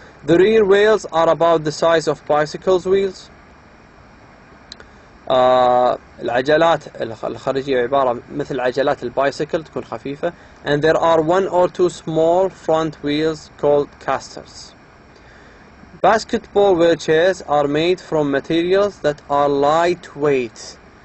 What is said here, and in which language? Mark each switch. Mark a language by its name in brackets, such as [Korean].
[English] The rear wheels are about the size of bicycles wheels. [Arabic] العجلات الخارجية عبارة مثل عجلات البايسكل تكون خفيفة. [English] And there are 1 or 2 small front wheels called casters. Basketball wheelchairs are made from materials that are lightweight.